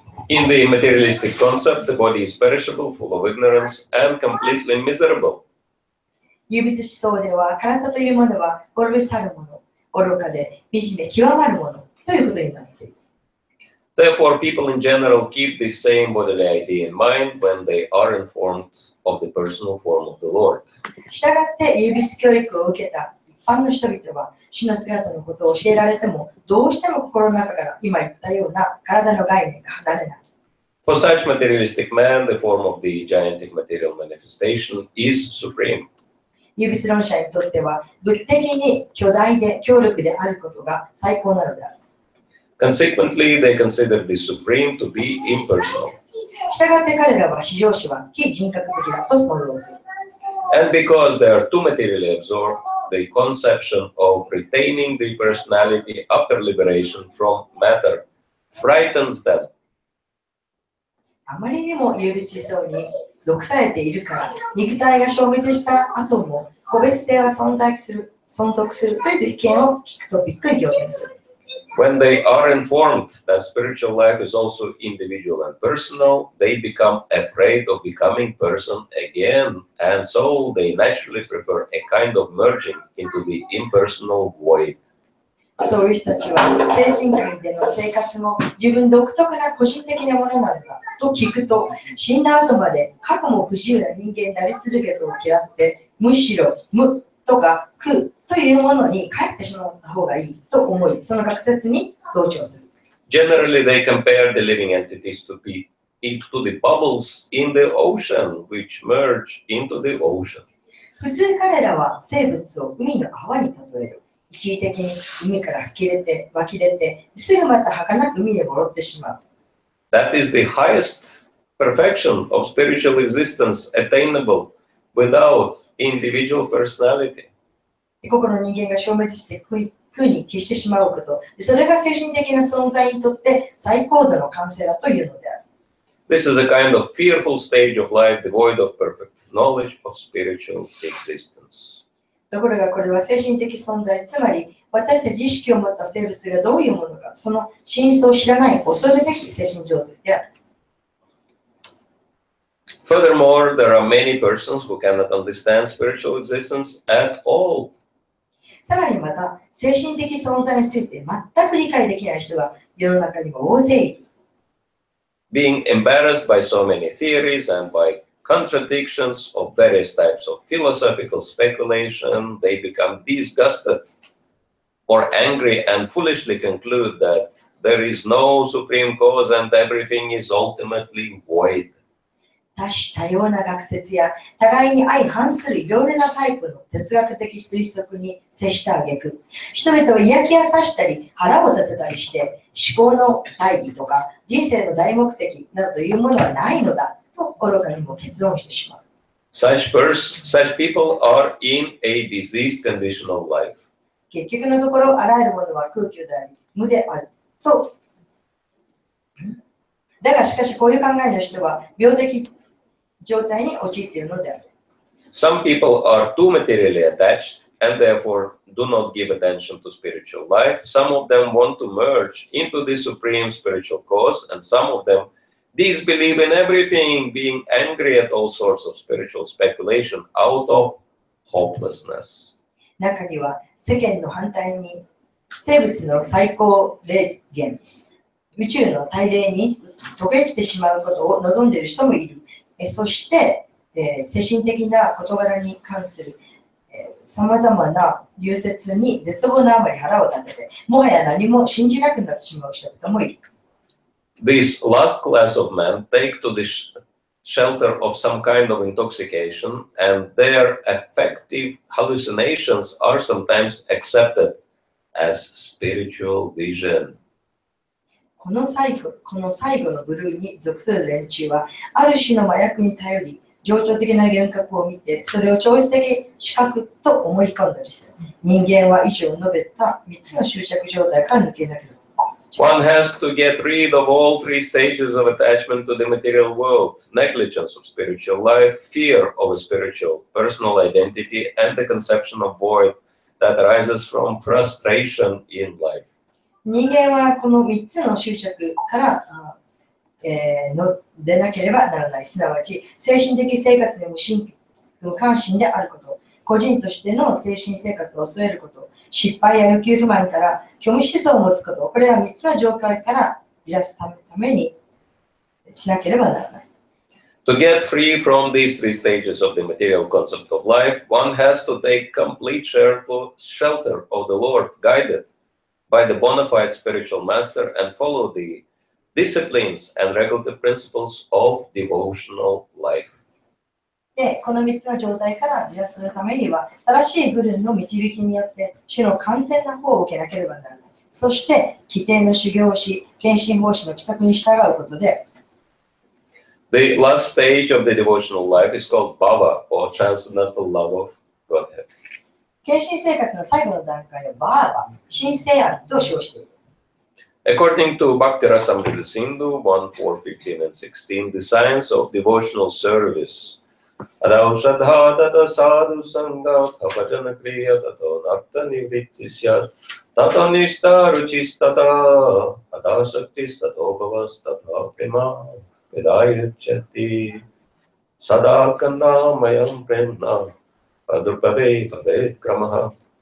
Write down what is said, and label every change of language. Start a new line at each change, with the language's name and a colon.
English: In the materialistic concept, the body is perishable, full of ignorance, and completely miserable.
Japanese: 唯物思想では、体というものは滅び去るもの、愚かで惨め極まるものということになっている。
English: Therefore, people in general keep this same bodily idea in mind when they are informed of the personal form of the Lord.
Japanese: したがって唯物教育を受けた一般の人々は、主の姿のことを教えられても、どうしても心の中から今言ったような体の概念が離れない。
English: For such materialistic man, the form of the gigantic material manifestation is supreme.
Japanese: 唯物論者にとっては物的に巨大で強力であることが最高なのである。
English: Consequently, they consider the Supreme to be impersonal.
Japanese: したがって彼らは至上主は非人格的だと想像する。
English: And because they are too materially absorbed, the conception of retaining the personality after liberation from matter frightens them.
Japanese: あまりにも唯物思想に毒されているから、肉体が消滅した後も個別性は存続するという意見を聞くとびっくり仰天する。
English: When they are informed that spiritual life is also individual and personal, they become afraid of becoming person again, and so they naturally prefer a kind of merging into the impersonal void.
Japanese: そういう人たちは精神界での生活も自分独特な個人的なものなんだと聞くと、死んだ後まで過去も不自由な人間になり続けとを嫌って、むしろ無とか空というものに帰ってしまった方がいいと思い、その学説に同調する。
English: Generally, they compare the living entities to the bubbles in the ocean, which merge into the ocean.
Japanese: 普通彼らは生物を海の泡に例える。一時的に海から吹き出て湧き出て、すぐまた儚く海に戻ってしまう。
English: That is the highest perfection of spiritual existence attainable without individual personality.
Japanese: 個々の人間が消滅して空に消してしまうこと、それが精神的な存在にとって最高度の完成だというのである。
English: This is a kind of fearful stage of life devoid of perfect knowledge of spiritual existence.
Japanese: ところがこれは精神的存在、つまり私たち意識を持った生物がどういうものか、その真相を知らない恐るべき精神状態である。
English: Furthermore, there are many persons who cannot understand spiritual existence at all.
Japanese: さらにまた、精神的存在について全く理解できない人が世の中には大勢いる。
English: Being embarrassed by so many theories and by contradictions of various types of philosophical speculation, they become disgusted or angry and foolishly conclude that there is no supreme cause and everything is ultimately void.
Japanese: 多種多様な学説や互いに相反するいろいろなタイプの哲学的推測に接した挙句、人々を嫌気がさしたり腹を立てたりして思考の大義とか人生の大目的などというものはないのだと愚かにも結論してしまう。
English: Such people are in a diseased condition of life.
Japanese: 結局のところ、あらゆるものは空虚であり無であると。だがしかしこういう考えの人は病的状態に陥っているのである。
English: Some people are too materially attached and therefore do not give attention to spiritual life. Some of them want to merge into the supreme spiritual cause, and some of them disbelieve in everything, being angry at all sorts of spiritual speculation out of hopelessness.
Japanese: 中には世間の反対に生物の最高霊源、宇宙の大霊に遂げてしまうことを望んでいる人もいる。そして、精神的な事柄に関するさまざまな融説に絶望のあまり腹を立てて、もはや何も信じなくなってしまう人々もいる。
English: This last class of men take to the shelter of some kind of intoxication, and their affective hallucinations are sometimes accepted as spiritual vision.
Japanese: この最後の部類に属する連中は、ある種の麻薬に頼り、情緒的な幻覚を見て、それを超越的視覚と思い込んだりする。人間は以上述べた3つの執着状態から抜けなければ。
English: One has to get rid of all three stages of attachment to the material world: negligence of spiritual life, fear of a spiritual personal identity, and the conception of void that arises from frustration in life.
Japanese: 人間はこの3つの執着から出なければならない。すなわち、精神的生活で無関心であること、個人としての精神生活を恐れること、失敗や欲求不満から虚無思想を持つこと、これら3つの状態から離脱するためにしなければならない。
English: To get free from these three stages of the material concept of life, one has to take complete shelter of the Lord, guided by the bona fide spiritual master, and follow the disciplines and regulative principles of devotional life.
Japanese: で、この3つの状態から離脱するためには、正しいグルンの導きによって、主の完全な方を受けなければならない。そして、規定の修行をし、献身奉仕の規則に従うことで、
English: The last stage of the devotional life is called Bhava, or transcendental love of Godhead.
Japanese: 献身生活の最後の段階をバーバ、神聖愛と称している。
English: According to Bhakti Rasamrita Sindhu 1:4, 15, and 16, the science of devotional service.
Sanskrit: Adao Shraddha Tata Sadhu Sangha Bhajana Kriya Tato Narta Nivrittisya Tato Nishta Ruchis Tata Adao Shaktis Tato Bhavas Tata Prema Vedayachati Sada Kanna Mayam Premna Padrupave Pavet Kramaha.